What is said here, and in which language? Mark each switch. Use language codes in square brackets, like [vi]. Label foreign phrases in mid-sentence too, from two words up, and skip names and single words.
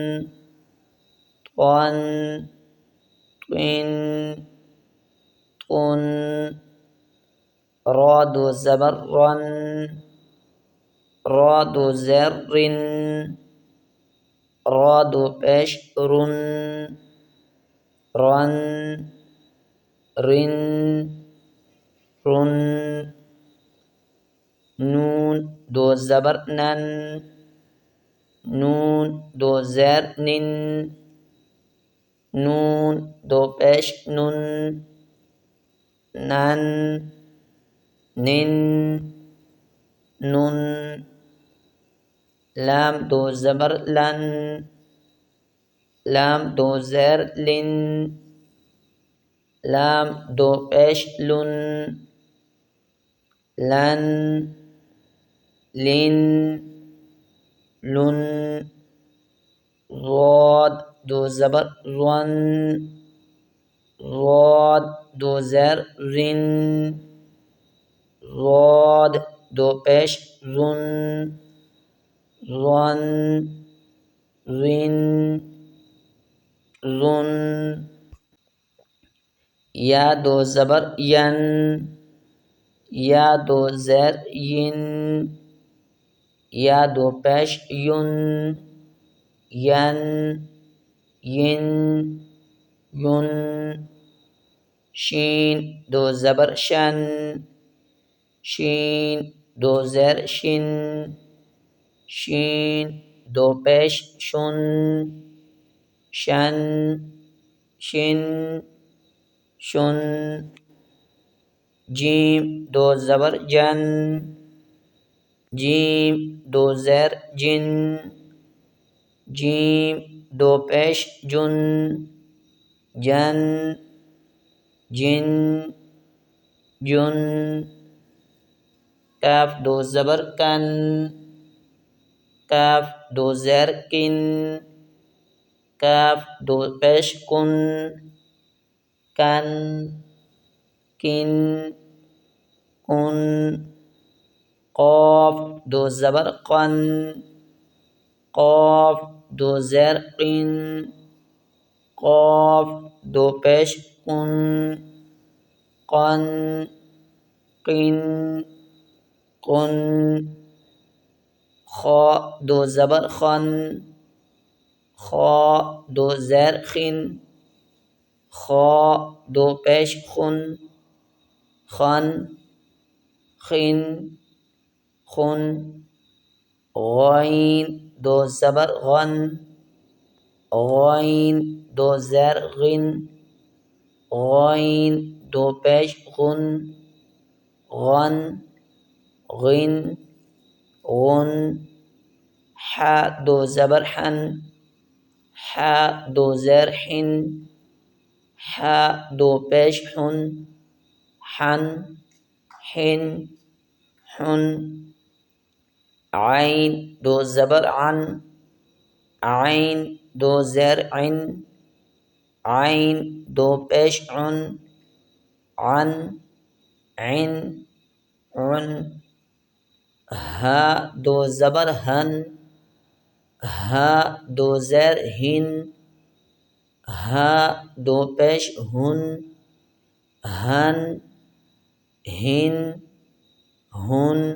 [ur] طن، طن، طن، را دو زبر رن، را دو زیر رن، را دو پیش رن، رن، رن، رن، نون دو زبر نن، نون دو زیر نن، نون دو پیش نن، نن، نن، نن، لام دو زبر لن، لام دو زیر لن، لام دو پیش لن، لن، لن، لن، ضاد دو زبر ظن، ضاد دو زیر رن، ضاد دو پیش ظن، ظن، ظن، ظن، یا دو زبر ین، یا دو زیر ین، یا دو پیش یون، ین، ین، یون، شین دو زبر شن، شین دو زیر شن، شین دو پیش شن، شن، شن، شن، جیم دو زبر جن، جیم دو زیر جن، جیم دو پیش جن، جن، جن، جن، کاف دو زبر کن، کاف دو زیر کن، کاف دو پیش کن، کن، کن، کن، قاف دو زبر قن، قاف دو زیر قن، قاف دو پیش قن، قن، قن، قن، خا دو زبر خن، خا دو زیر خن، خا دو پیش خن، خن، خن، خن، غین دو زبر غن، غین دو زیر غن، غین دو پیش غن، غن، غن، غن، ح دو زبر حن، ح دو زیر حن، ح دو پیش حن، حن، حن، حن، عین دو زبر عن، عین دو زیر عن، عین دو پیش عن، عن عن عن، ہا دو زبر ہن، ہا دو زیر ہن، ہا دو پیش ہن، ہن ہن ہن،